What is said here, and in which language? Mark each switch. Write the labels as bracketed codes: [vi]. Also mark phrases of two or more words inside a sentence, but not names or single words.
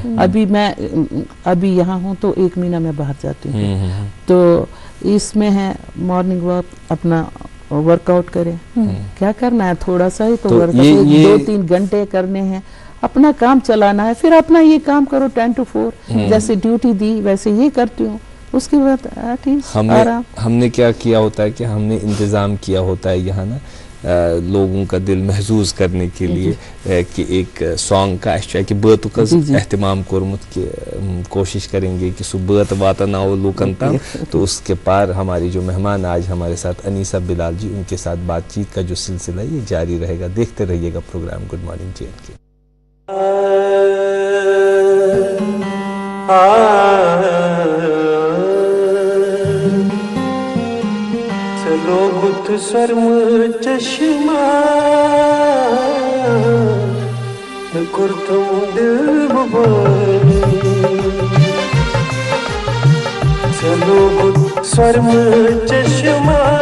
[ur] ابھی میں ابھی یہاں ہوں تو 1 مہینہ میں باہر جاتی ہوں تو اس میں ہے [en] morning walk [ur] اپنا ورک آؤٹ کرے کیا کرنا ہے تھوڑا سا ہی تو 2-3 گھنٹے کرنے ہیں اپنا کام چلانا ہے پھر اپنا یہ کام کرو 10 to 4 جیسے ڈیوٹی دی ویسے یہ کرتی ہوں اس کے بعد ہم نے کیا کیا ہوتا ہے کہ ہم نے انتظام کیا ہوتا ہے یہاں نا لوگوں کا دل محظوظ کرنے کے لیے کہ ایک سانگ کا اچھا کہ [ks] بٲتُک حظ اہتمام کورمت [ur] کہ کوشش کریں گے کہ [ks] سُہ بٲت واتناو لوکن تام. [ur] تو اس کے پار ہماری جو مہمان آج ہمارے ساتھ انیسہ بلال جی ان کے ساتھ بات چیت کا جو سلسلہ یہ جاری رہے گا. دیکھتے رہیے گا پروگرام [en] good morning [ur] JNK. [ks] بت سرم چشمہ کرتم دل ببانی چلو بت سرم چشمہ